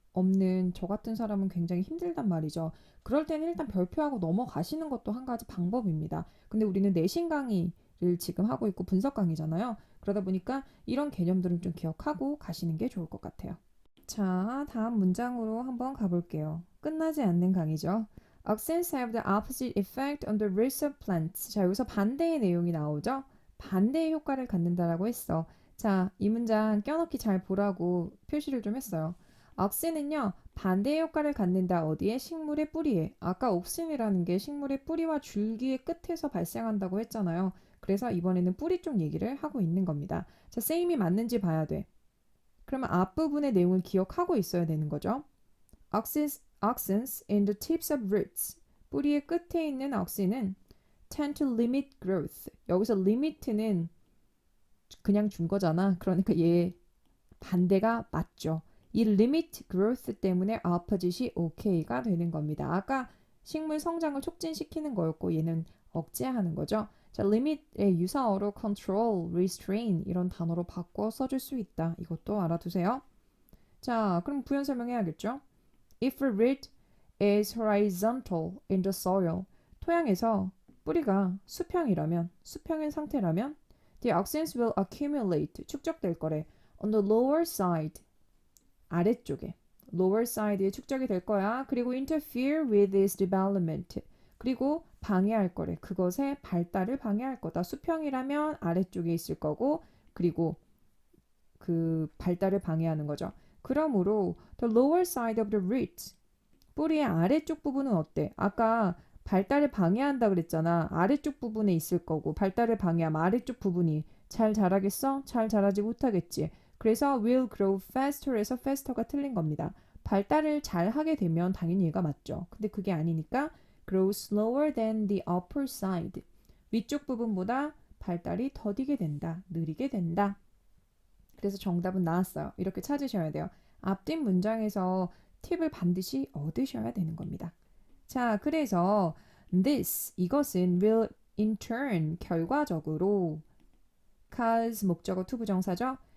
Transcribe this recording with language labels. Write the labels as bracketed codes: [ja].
[ko] 없는 저 같은 사람은 굉장히 힘들단 말이죠. 그럴 때는 일단 별표하고 넘어가시는 것도 한 가지 방법입니다. 근데 우리는 내신 강의를 지금 하고 있고 분석 강의잖아요. 그러다 보니까 이런 개념들은 좀 기억하고 가시는 게 좋을 것 같아요. 자, 다음 문장으로 한번 가볼게요. 끝나지 않는 강의죠. [en] Accents have the opposite effect on the roots of plants. [ko] 자, 여기서 반대의 내용이 나오죠? 반대의 효과를 갖는다라고 했어. 자, 이 문장 껴넣기 잘 보라고 표시를 좀 했어요. 억센은요, 반대의 효과를 갖는다. 어디에? 식물의 뿌리에. 아까 옥신이라는 게 식물의 뿌리와 줄기의 끝에서 발생한다고 했잖아요. 그래서 이번에는 뿌리 쪽 얘기를 하고 있는 겁니다. 자, 세임이 맞는지 봐야 돼. 그러면 앞부분의 내용을 기억하고 있어야 되는 거죠. [en] Auxins in the tips of roots. [ko] 뿌리의 끝에 있는 auxin은 [en] tend to limit growth. [ko] 여기서 limit는 그냥 준 거잖아. 그러니까 얘 반대가 맞죠. 이 limit growth 때문에 opposite이 okay가 되는 겁니다. 아까 식물 성장을 촉진시키는 거였고 얘는 억제하는 거죠. 자, limit의 유사어로 control, restrain 이런 단어로 바꿔 써줄 수 있다. 이것도 알아두세요. 자, 그럼 부연 설명해야겠죠? [en] If a root is horizontal in the soil, [ko] 토양에서 뿌리가 수평인 상태라면 [en] the oxens will accumulate, [ko] 축적될 거래. [en] On the lower side, [ko] 아래쪽에. lower side에 축적이 될 거야. [en] 그리고 interfere with its development. [ko] 그리고 방해할 거래. 그것의 발달을 방해할 거다. 수평이라면 아래쪽에 있을 거고, 그리고 그 발달을 방해하는 거죠. 그러므로 [en] the lower side of the root, [ko] 뿌리의 아래쪽 부분은 어때? 아까 발달을 방해한다 그랬잖아. 아래쪽 부분에 있을 거고 발달을 방해하면 아래쪽 부분이 잘 자라겠어? 잘 자라지 못하겠지. 그래서 will grow faster에서 faster가 틀린 겁니다. 발달을 잘 하게 되면 당연히 얘가 맞죠. 근데 그게 아니니까 [en] grow slower than the upper side. [ko] 위쪽 부분보다 발달이 더디게 된다. 느리게 된다. 그래서 정답은 나왔어요. 이렇게 찾으셔야 돼요. 앞뒷 문장에서 팁을 반드시 얻으셔야 되는 겁니다. 자, 그래서 this, 이것은 [en] will in turn, [ko] 결과적으로 cause, 목적어 투부정사죠.